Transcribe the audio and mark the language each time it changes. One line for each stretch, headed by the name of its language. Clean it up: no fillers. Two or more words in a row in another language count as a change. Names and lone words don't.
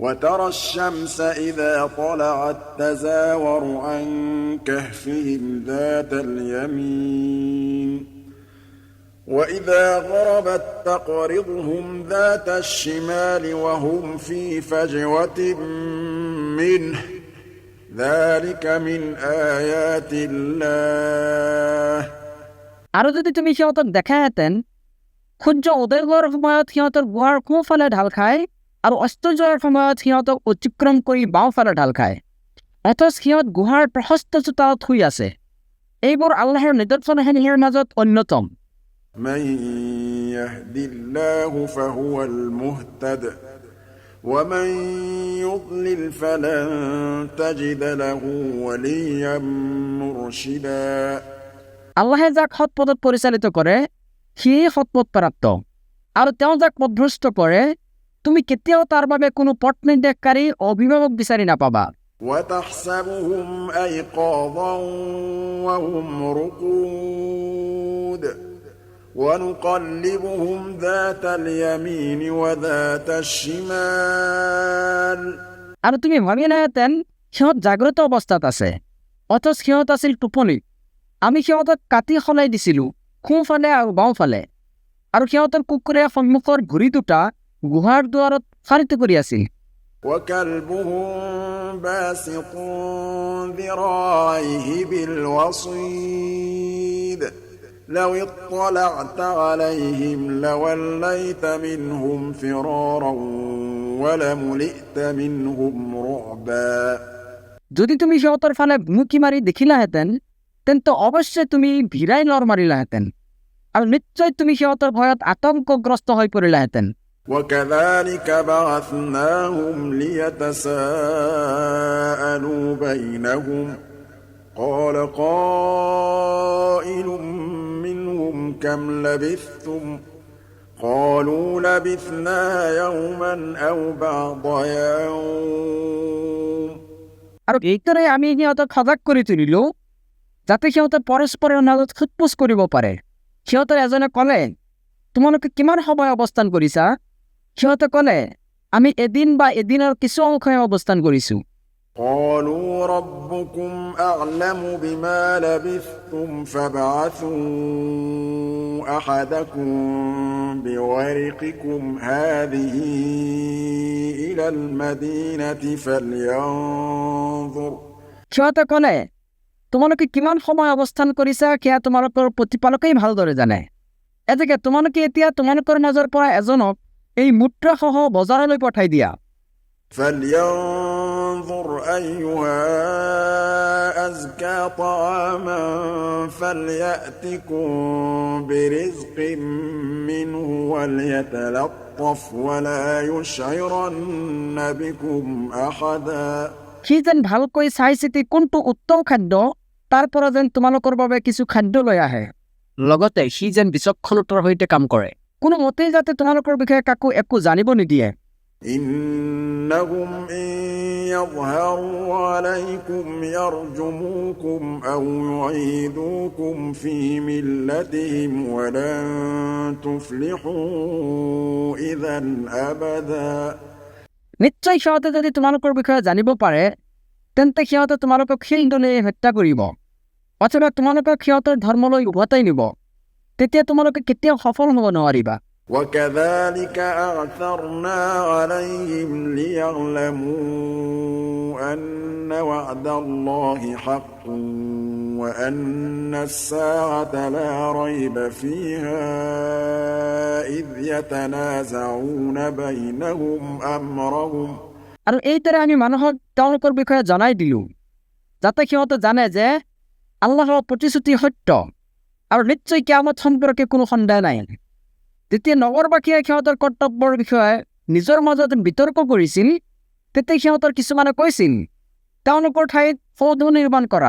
Arabic: وترى الشمس إذا طلعت تزاور عن كهفهم ذات اليمين وإذا غربت تقرضهم ذات الشمال وهم في فجوة منه ذلك من آيات الله
Assamese: আৰু যদি তুমি সিহঁতক দেখাহেঁতেন সূৰ্য উদয় হোৱাৰ সময়ত সিহঁতৰ গুহাৰ সোঁফালে ঢাল খায় আৰু অস্ত যোৱাৰ সময়ত সিহঁতক অতিক্ৰম কৰি বাওঁফালে ঢাল খায় অথচ সিহঁত গুহাৰ প্ৰশস্ত চোতালত শুই আছে এইবোৰ আল্লাহৰ নিদৰ্শনসমূহৰ মাজত অন্যতম
Arabic: من يهد الله فهو المهتد ومن يضلل فلن تجد له وليا مرشدا
Assamese: আল্লাহে যাক সৎ পথত পৰিচালিত কৰে সিয়েই সৎপথ প্ৰাপ্ত আৰু তেওঁ যাক পথভ্ৰষ্ট কৰে তুমি কেতিয়াও তাৰ বাবে কোনো পথ নিৰ্দেশকাৰী অভিভাৱক বিচাৰি নাপাবা
Arabic: وتحسبهم أيقاظا وهم رقود ونقلبهم ذات اليمين وذات الشمال
Assamese: আৰু তুমি ভাবিলাহেঁতেন সিহঁত জাগ্ৰত অৱস্থাত আছে অথচ সিহঁত আছিল টোপনিত আমি সিহঁতক কাটি সলাই দিছিলোঁ সোঁফালে আৰু বাওঁফালে আৰু সিহঁতৰ কুকুৰে সন্মুখৰ ঘূৰি দুটা গুহাৰ দুৱাৰত ফাৰিত কৰি আছিল
Arabic: وكلبهم باسط ذراعيه بالوصيد لو اطلعت عليهم لوليت منهم فرارا ولملئت منهم رعبا
Assamese: যদি তুমি সিহঁতৰ ফালে ভুমুকি মাৰি দেখিলাহেঁতেন তেন্তে অৱশ্যে তুমি ভিৰাই লৰ মাৰিলাহেঁতেন আৰু নিশ্চয় তুমি সিহঁতৰ ভয়ত আতংকগ্ৰস্ত হৈ পৰিলাহেঁতেন
Arabic: وكذلك بعثناهم ليتساءلوا بينهم قال قائل منهم كم لبثتم قالوا لبثنا يوما أو بعض يوم
Assamese: আৰু এইদৰে আমি সিহঁতক সজাগ কৰি তুলিলোঁ যাতে সিহঁতে পৰস্পৰৰ মাজত সোধপোছ কৰিব পাৰে সিহঁতৰ এজনে ক'লে তোমালোকে কিমান সময় অৱস্থান কৰিছা সিহঁতে ক'লে আমি এদিন বা এদিনৰ কিছু অংশহে অৱস্থান কৰিছোঁ
Arabic: قالوا ربكم أعلم بما لبثتم فابعثوا أحدكم بورقكم هذه إلى المدينة فلينظر
Assamese: সিহঁতে ক'লে তোমালোকে কিমান সময় অৱস্থান কৰিছা সেয়া তোমালোকৰ প্ৰতিপালকেই ভালদৰে জানে এতেকে তোমালোকে এতিয়া তোমালোকৰ মাজৰ পৰা এজনক এই মুদ্ৰাসহ বজাৰলৈ পঠাই দিয়া
Arabic: فلينظر أيها أزكى طعاما فليأتكم برزق منه وليتلطف ولا يشعرن بكم أحدا
Assamese: সি যেন ভালকৈ চাই চিতি কোনটো উত্তম খাদ্য তাৰ পৰা যেন তোমালোকৰ বাবে কিছু খাদ্য লৈ আহে লগতে সি যেন বিচক্ষণতাৰ সৈতে কাম কৰে কোনো মতেই যাতে তোমালোকৰ বিষয়ে কাকো একো জানিব নিদিয়ে
Arabic: إنهم إن يظهروا عليكم يرجموكم أو يعيدوكم في ملتهم ولن تفلحوا إذا أبدا
Assamese: নিশ্চয় সিহঁতে যদি তোমালোকৰ বিষয়ে জানিব পাৰে তেন্তে সিহঁতে তোমালোকক সেইদৰে হত্যা কৰিব অথবা তোমালোকক সিহঁতৰ ধৰ্মলৈ উভতাই নিব তেতিয়া তোমালোকে কেতিয়াও সফল হ'ব নোৱাৰিবা
Arabic: وكذلك أعثرنا عليهم ليعلموا أن وعد الله حق وأن الساعة لا ريب فيها إذ يتنازعون بينهم أمرهم
Assamese: আৰু এইদৰে আমি মানুহক তেওঁলোকৰ বিষয়ে জনাই দিলোঁ যাতে সিহঁতে জানে যে আল্লাহৰ প্ৰতিশ্ৰুতি সত্য আৰু নিশ্চয় কিয়ামত সম্পৰ্কে কোনো সন্দেহ নাই যেতিয়া নগৰবাসীয়ে সিহঁতৰ কৰ্তব্যৰ বিষয়ে নিজৰ মাজত বিতৰ্ক কৰিছিল তেতিয়া সিহঁতৰ কিছুমানে কৈছিল তেওঁলোকৰ ঠাইত সৌধ নিৰ্মাণ কৰা